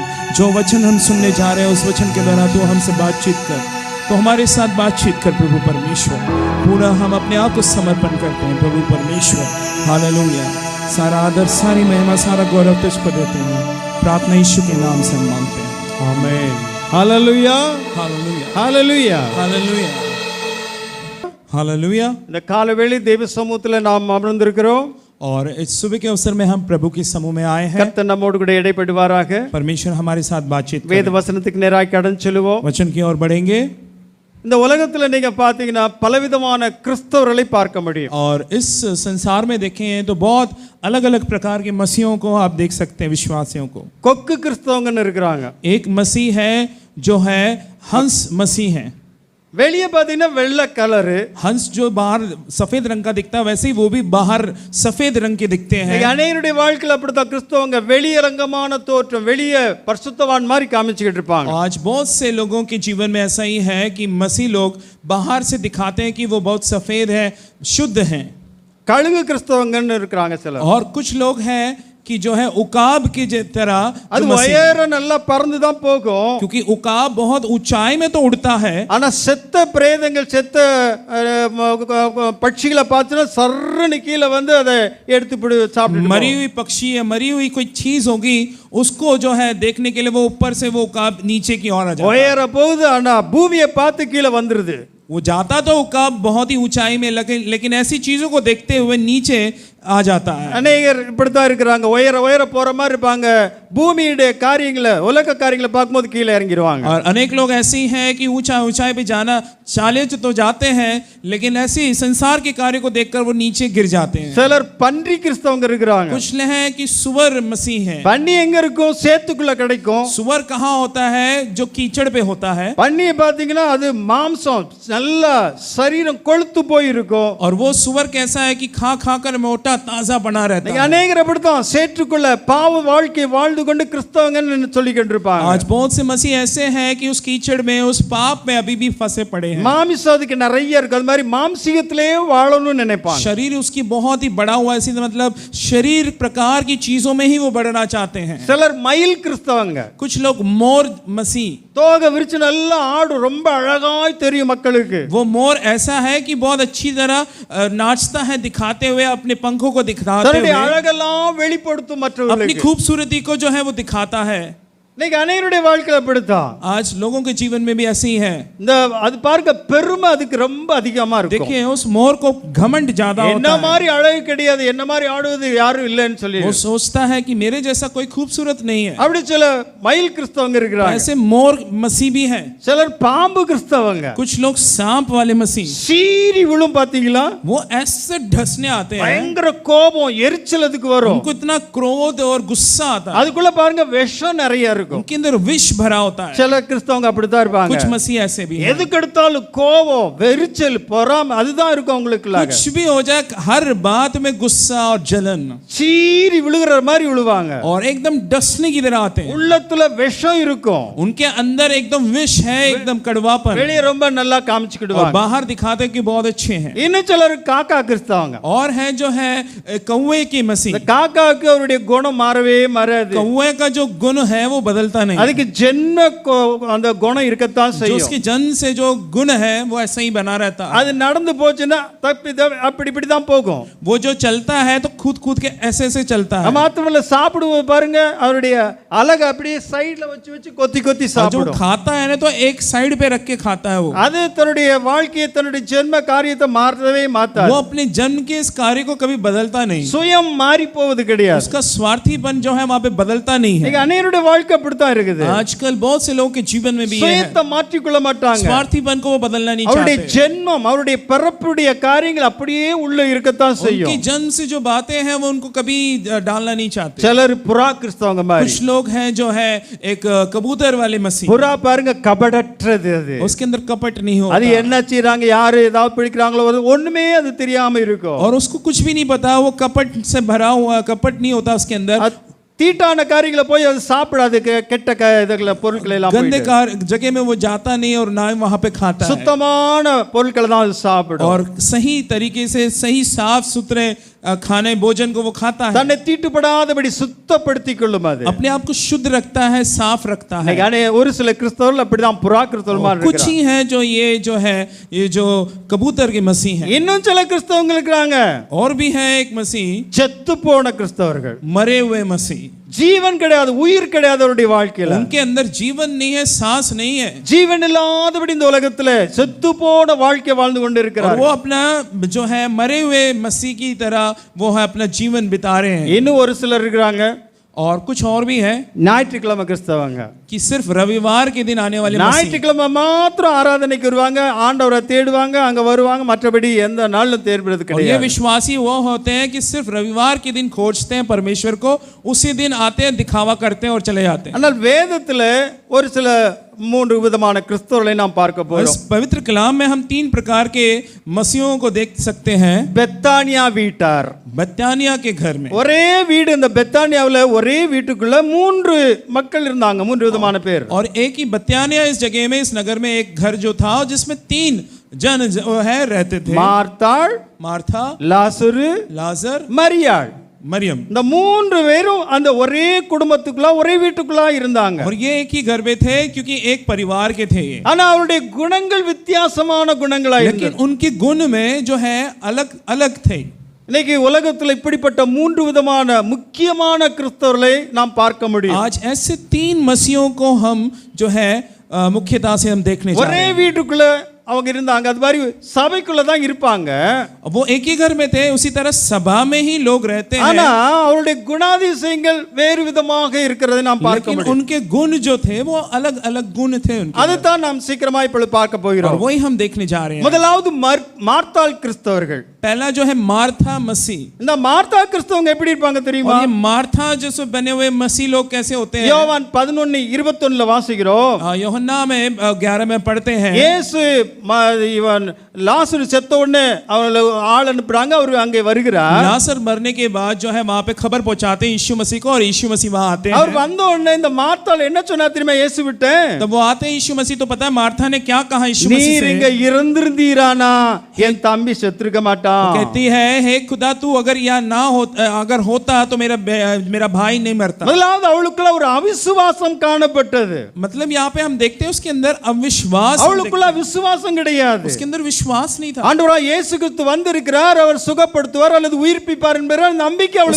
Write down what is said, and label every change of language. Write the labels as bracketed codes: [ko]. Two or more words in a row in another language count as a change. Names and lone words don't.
[hi] जो वचन हम सुनने जा रहे हैं उस वचन के द्वारा तू हमसे बातचीत कर, तो हमारे साथ बातचीत कर प्रभु परमेश्वर। पूरा हम अपने आप को समर्पण करते हैं प्रभु परमेश्वर। हालेलुया, सारा आदर, सारी महिमा, सारा गौरव तुझको देते हैं। प्रार्थना यीशु के नाम से हम मांगते हैं, आमीन। [ta] ஹalleluya [hi] हालेलुया, [ta] ஹalleluya [hi] हालेलुया, हालेलुया। [ta] இந்த காலவேளை தெய்வ சமூகத்தில் நாம் அமர்ந்திருக்கிறோம்। [hi] और इस सुबह के अवसर में हम प्रभु के समूह में आए हैं। [ta] கர்த்தர் நம்மோடு கூட இடைப்படுவாராக। [hi] परमेश्वर हमारे साथ बातचीत [ta] வேத [hi] करें। [ta] வசனத்துக்கு நேராக கடந்து செல்வோம்। [hi] वचन की ओर बढ़ेंगे। [ta] இந்த உலகத்துல நீங்க பாத்தீங்கன்னா பலவிதமான கிறிஸ்தவர்களை பார்க்க முடியும்। [hi] और इस संसार में देखें तो बहुत अलग अलग प्रकार के मसीहों को आप देख सकते हैं, विश्वासियों को। [ta] கொக்கு கிறிஸ்தவங்கன்னு இருக்கிறாங்க। [hi] एक मसीह है जो है हंस मसीह है। [ta] வெளியே பாத்தீங்கன்னா வெள்ளை கலரு, [hi] हंस जो बाहर सफेद रंग का दिखता है वैसे ही वो भी बाहर सफेद रंग के दिखते हैं। [ta] அநேகருடைய வாழ்க்கையில் அப்படித்தான் கிறிஸ்தவங்க வெளியரங்கமான தோற்றம், வெளியே பரிசுத்தவான் மாதிரி காமிச்சுக்கிட்டு இருப்பாங்க। [hi] आज बहुत से लोगों के जीवन में ऐसा ही है कि मसीह लोग बाहर से दिखाते हैं कि वो बहुत सफेद है, शुद्ध हैं। [ta] கழுகு கிறிஸ்தவங்கன்னு இருக்கிறாங்க சிலர்। [hi] और कुछ लोग हैं कि जो है उकाब की तरह, [ta] அது வயர நல்லா பறந்து தான் போகும்। [hi] क्योंकि उकाब बहुत ऊंचाई में तो उड़ता है, [ta] ஆனா செத்த பிரேதங்கள், செத்த பட்சிகளை பார்த்தா சர்றன்னு கீழே வந்து அதை எடுத்து சாப்பிட்டு [hi] मरी हुई पक्षी या मरी हुई कोई चीज होगी उसको जो है देखने के लिए वो ऊपर से वो उकाब नीचे की ओर आ जाता है। [ta] வயர போகுது, ஆனா பூமியை பார்த்து கீழே வந்துருது। [hi] वो जाता तो उकाब बहुत ही ऊंचाई में, लेकिन ऐसी चीजों को देखते हुए नीचे आ जाता है। [ta] அநேகர் இப்படித்தான் இருக்கிறாங்க, உயர போற மாதிரி இருப்பாங்க, பூமியுடைய காரியங்களை, உலக காரியங்களை பார்க்கும்போது கீழே இறங்கிடுவாங்க। [hi] और अनेक लोग ऐसे ही हैं कि ऊंचाई पे जाना चाले तो जाते हैं, लेकिन ऐसे संसार के कार्य को देखकर वो नीचे गिर जाते हैं। [ta] சிலர் பன்றி கிறிஸ்தவங்க இருக்கிறாங்க। [hi] कुछ हैं कि सुअर मसीह है। [ta] பன்னி எங்க இருக்கும்? சேத்துக்குள்ள கிடைக்கும்। [hi] सुअर कहाँ होता है? जो कीचड़ पे होता है। [ta] பன்னியை பாத்தீங்கன்னா அது மாம்சம் நல்லா சரீரம் கொழுத்து போய் இருக்கும்। [hi] और वो सुअर कैसा है कि खा कर मोटा ताजा बना रहता है। [ta] அநேகர் அப்படித்தான் சேற்றுக்குள்ள பாவ வாழ்க்கை வாழ்ந்து கொண்டு கிறிஸ்தவங்கன்னு சொல்லிக்கிட்டு இருப்பாங்க। [hi] आज बहुत से मसीह ऐसे हैं कि उस कीचड़ में, उस पाप में अभी भी फंसे पड़े हैं। [ta] மாமிசம் அதுக்கு நிறைய இருக்கு, அது மாதிரி மாம்சீகத்திலே வாழணும்னு நினைப்பாங்க। [hi] शरीर उसकी बहुत ही बड़ा हुआ है, इसी मतलब शरीर प्रकार की चीजों में ही वो बढ़ना चाहते हैं। [ta] சிலர் மயில் கிறிஸ்தவங்க। [hi] कुछ लोग मोर मसीह, [ta] தோகை விரிச்சு நல்லா ஆடும், ரொம்ப அழகாய் தெரியும் மக்களுக்கு। [hi] वो मोर ऐसा है कि बहुत अच्छी तरह नाचता है, दिखाते हुए अपने पंखों को दिखाते [ta] தன்னுடைய [hi] हुए [ta] அழகெல்லாம் வெளிப்படுத்தும் [hi] अपनी [ta] மற்றவர்களுக்கு। [hi] खूबसूरती को जो है वो दिखाता है। [ta] இன்னைக்கு அநேகருடைய வாழ்க்கையில அப்படித்தான். [hi] आज लोगों के जीवन में भी ऐसे ही है। [ta] இந்த அது பாருங்க பெருமை அதுக்கு ரொம்ப அதிகமா இருக்கும். [hi] देखिए उस मोर को घमंड ज्यादा [ta] என்ன [hi] होता है। [ta] மாதிரி அழகு கிடையாது, என்ன மாதிரி ஆடுவது யாரும் இல்லைன்னு சொல்லி [hi] वो सोचता है कि मेरे जैसा कोई खूबसूरत नहीं है। [ta] அப்படி சில மயில் கிறிஸ்தவங்க இருக்கிறாங்க. [hi] ऐसे मोर मसीह भी हैं। [ta] சிலர் பாம்பு கிறிஸ்தவங்க. [hi] कुछ लोग सांप वाले मसीह, [ta] சீறி விழும் பாத்தீங்களா? [hi] वो ऐसे ढसने आते हैं, [ta] பயங்கர கோபம் எரிச்சல் அதுக்கு வரும். [hi] उनको इतना क्रोध और गुस्सा आता है, [ta] அதுக்குள்ள பாருங்க விஷம் நிறைய இருக்கும். [hi] उनके अंदर विष भरा होता है। [ta] சில கிறிஸ்தவங்க அப்படித்தான் இருப்பாங்க. [hi] कुछ मसीह ऐसे भी हैं। [ta] எதுக்கு எடுத்தாலும் கோபம் வெறிச்சல் பொறாமை அதுதான் இருக்கும் அவங்களுக்குள்ள. [hi] कुछ भी हो जाए हर बात में गुस्सा और जलन, [ta] சீறி விழுகிற மாதிரி விழுவாங்க. [hi] और एकदम डसने की तरह आते हैं। [ta] உள்ளத்துல விஷம் இருக்கும். [hi] उनके अंदर एकदम विष है, एकदम कड़वापन, [ta] வெளியே ரொம்ப நல்லா [hi] और [ta] காமிச்சுக்கிடுவாங்க. [hi] बाहर दिखाते हैं कि बहुत अच्छे हैं। [ta] இன்னும் சிலர் காக்கா கிறிஸ்தவங்க. [hi] और है जो है कौवे की [ta] இந்த [hi] मसीह, [ta] காக்காவுக்கு அவருடைய குணம் மாறவே மாறாது. [hi] कौवे का जो गुण है वो बदलता नहीं, [ta] அதுக்கு ஜென்ம அந்த குணம் இருக்கத்தான் [hi] जो [ta] செய்யும். [hi] उसके जन्म से जो गुण है वो ऐसा ही बना रहता है। [ta] அது நடந்து போச்சுன்னா தப்பி அப்படி இப்படி தான் போகும். [hi] वो जो चलता है तो कूद कूद के ऐसे ऐसे चलता है। [ta] மாத்திரமல்ல சாப்பிடுவது பாருங்க அவருடைய அலக அப்படியே சைடுல வச்சு வச்சு கொத்தி கொத்தி [hi] और जो [ta] சாப்பிடும். [hi] खाता है ना तो एक साइड पे रख के खाता है वो [ta] அது தன்னுடைய வாழ்க்கையை தன்னுடைய ஜென்ம காரியத்தை மாற்றவே மாத்தாது. [hi] वो अपने जन्म के इस कार्य को कभी बदलता नहीं, [ta] சுயம் மாறி போவது கிடையாது. [hi] उसका स्वार्थीपन जो है वहां पे बदलता नहीं है। [ta] இன்னைக்கு அநேகருடைய வாழ்க்கை அப்படித்தான் இருக்குது. [hi] आजकल बहुत से लोगों के जीवन में भी ये है, [ta] சுயத்தை மாற்றிக்கொள்ள மாட்டாங்க. [hi] स्वार्थीपन को वो बदलना नहीं [ta] அவருடைய [hi] चाहते। [ta] ஜென்மம் அவருடைய பிறப்புடைய காரியங்கள் அப்படியே உள்ள இருக்கத்தான் [hi] उनकी [ta] செய்யும். [hi] जन्म से जो बातें हैं वो उनको कभी डालना नहीं चाहते। [ta] சிலர் புறா கிறிஸ்தவங்க மாதிரி. [hi] कुछ लोग हैं जो है एक कबूतर वाले मसीह, [ta] புறா பாருங்க கபடற்றது அது. [hi] उसके अंदर कपट नहीं [ta] அது [hi] होता, [ta] என்ன செய்றாங்க யாரு ஏதாவது பிடிக்கிறாங்களோ அது ஒண்ணுமே அது தெரியாம இருக்கும். [hi] और उसको कुछ भी नहीं पता, वो कपट से भरा हुआ, कपट नहीं होता उसके अंदर। [ta] அது தீட்டான காரியங்களை போய் அது சாப்பிடாது. கெட்ட இதுகளை பொருட்களை எல்லாம் [hi] गंदे [ta] போயிட்டு. [hi] जगह में वो जाता नहीं और ना वहां पे खाता है, [ta] சுத்தமான பொருட்களை தான் அது சாப்பிடும். [hi] और सही तरीके से सही साफ सुथरे खाने भोजन को वो खाता है, [ta] தன்னை தீட்டுப்படாதபடி சுத்தப்படுத்திக் கொள்ளும் அது. [hi] अपने आप को शुद्ध रखता है, साफ रखता है। [ta] இன்னைக்கு ஒரு சில கிறிஸ்தவர்கள் அப்படிதான் புறா கிறிஸ்தவர்கள் மாதிரி [hi] कुछ [ta] இருக்காங்க. [hi] ही है जो है ये जो कबूतर के मसीह हैं। [ta] இன்னும் சில கிறிஸ்தவங்க இருக்காங்க [hi] और भी है एक मसीह [ta] செத்து போன கிறிஸ்தவர்கள். [hi] मरे हुए मसीह, [ta] ஜீவன் கிடையாது, உயிர் கிடையாது அவருடைய வாழ்க்கையில. [hi] उनके अंदर जीवन नहीं है, सांस नहीं है, [ta] ஜீவன் இல்லாதபடி இந்த உலகத்துல செத்து போன வாழ்க்கை வாழ்ந்து கொண்டு [hi] और [ta] இருக்கிறார். [hi] वो अपना जो है मरे हुए मसीह की तरह वो है अपना जीवन बिता रहे हैं। [ta] இன்னும் ஒரு சிலர் இருக்கிறாங்க [hi] और कुछ और भी है [ta] ஞாயிற்றுக்கிழமை கிறிஸ்தவங்க. [hi] कि सिर्फ रविवार के दिन आने वाले मसीह, [ta] ஞாயிற்றுக்கிழமை மாத்திரம் ஆராதனைக்கு வருவாங்க, ஆண்டவரை தேடுவாங்க, அங்க வருவாங்க, மற்றபடி எந்த நாளும் தேடுறது [hi] और ये [ta] கிடையாது. [hi] विश्वासी वो होते हैं कि सिर्फ रविवार के दिन खोजते हैं परमेश्वर को, उसी दिन आते हैं, दिखावा करते हैं और चले जाते हैं। [ta] ஆனால் வேதத்துல ஒரு சில மூன்று விதமான கிறிஸ்தவர்களை நாம் பார்க்க [hi] इस [ta] போறோம். [hi] पवित्र कलाम में हम 3 प्रकार के मसीहों को देख सकते हैं। [ta] பெத்தானியா வீட்டார். [hi] बत्यानिया के घर में [ta] ஒரே வீடு, இந்த பெத்தானியாவுல ஒரே வீட்டுக்குள்ள 3 மக்கள் இருந்தாங்க, 3 விதமான பேர். [hi] और एक ही बत्यानिया इस जगह में, इस नगर में एक घर जो था जिसमें 3 जन है रहते थे, [ta] மார்த்தாள், [hi] मार्था, [ta] லாசரு, [hi] लाजर, [ta] மரியாள். [hi] मरियम। [ta] இந்த 3 பேரும் அந்த ஒரே குடும்பத்துக்குள்ள ஒரே வீட்டுக்குள்ள இருந்தாங்க. [hi] और ये एक ही घर में थे क्योंकि एक परिवार के थे ये, [ta] ஆனா அவருடைய குணங்கள் வித்தியாசமான குணங்களா [hi] लेकिन [ta] இருந்தது. [hi] उनके गुण में जो है अलग अलग थे। [ta] இன்னைக்கு உலகத்துல இப்படிப்பட்ட 3 விதமான முக்கியமான கிறிஸ்தவர்களை நாம் பார்க்க முடியும். [hi] आज ऐसे 3 मसीहों को हम जो है मुख्यता से हम देखने जा रहे [ta] ஒரே [hi] हैं। [ta] வீட்டுக்குள்ள அவங்க இருந்தாங்க, அது மாதிரி சபைக்குள்ள தான் இருப்பாங்க. [hi] वो एक ही घर में थे, उसी तरह सभा में ही लोग रहते [ta] ஆனா [hi] हैं, [ta] அவருடைய குணாதிசயங்கள் வேறு விதமாக இருக்கிறதை நாம் பார்க்க [hi] लेकिन [ta] முடியும். [hi] उनके गुण जो थे वो अलग अलग गुण थे उनके, [ta] அதுதான் நாம் சீக்கிரமா இப்பொழுது பார்க்க [hi] और [ta] போகிறோம். [hi] वही हम देखने जा रहे हैं। [ta] முதலாவது மார்த்தாள் கிறிஸ்தவர்கள். [hi] पहला जो है मार्था मसीह, [ta] இந்த மார்த்தா கிறிஸ்தவங்க எப்படி இருப்பாங்க தெரியுமா? [hi] और ये मार्था जैसे बने हुए मसीह लोग कैसे होते हैं? [ta] யோவான் 11:21 வாசிக்கிறோம். [hi] यूहन्ना में 11 में पढ़ते हैं, [ta] இயேசு இவன் லாசரு செத்த உடனே அவங்கள ஆள் அனுப்புறாங்க, அவர் அங்கே வருகிறார். [hi] लासर मरने के बाद जो है वहां पे खबर पहुंचाते हैं यीशु मसीह को, और यीशु मसीह वहां आते [ta] அவர் [hi] हैं। [ta] வந்த உடனே இந்த மார்த்தாள் என்ன சொன்னா தெரியுமா இயேசு விட்டு? [hi] तब वो आते हैं यीशु मसीह, तो पता है मार्था ने क्या कहा यीशु मसीह [ta] நீர் [hi] से? [ta] இங்க இருந்திருந்தீரானா என் தம்பி செத்துருக்க மாட்டான். [hi] कहती है, हे खुदा तू अगर यहाँ ना हो, अगर होता तो मेरा भाई नहीं मरता। [ta] முதலாவது அவளுக்குள்ள ஒரு அவிசுவாசம் காணப்பட்டது. [hi] मतलब यहाँ पे हम देखते हैं उसके अंदर अविश्वास, [ta] அவளுக்குள்ள விசுவாசம் கிடையாது. [hi] उसके अंदर विश्वास विश्वास नहीं था। [ta] ஆண்டவராய் இயேசு கிறிஸ்து வந்திருக்கிறார், அவர் சுகப்படுத்துவார் அல்லது உயிர்ப்பிப்பார் என்கிற நம்பிக்கை அவளுக்கு